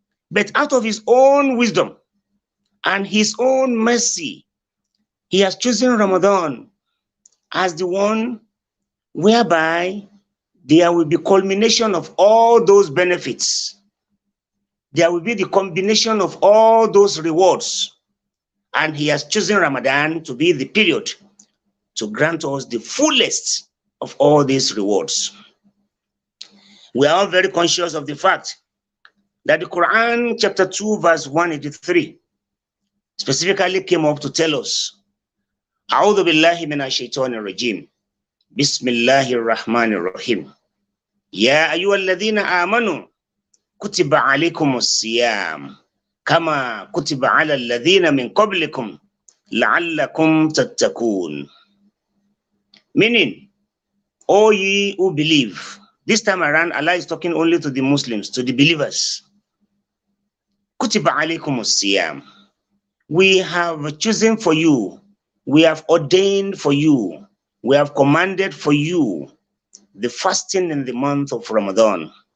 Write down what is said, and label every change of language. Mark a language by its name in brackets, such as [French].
[English] But out of His own wisdom and His own mercy, He has chosen Ramadan as the one whereby there will be culmination of all those benefits. There will be the combination of all those rewards. And He has chosen Ramadan to be the period to grant us the fullest of all these rewards. We are all very conscious of the fact that the Quran chapter 2 verse 183 specifically came up to tell us, [Arabic] أعوذ بالله من الشيطان الرجيم بسم الله الرحمن الرحيم يا أيها الذين آمنوا كتب عليكم الصيام كما كتب على الذين من قبلكم لعلكم تتقون. [English] Meaning, all ye who believe. This time around, Allah is talking only to the Muslims, to the believers. [Arabic] Kutiba alaykum as-siyam. [English] We have chosen for you, we have ordained for you, we have commanded for you the fasting in the month of Ramadan.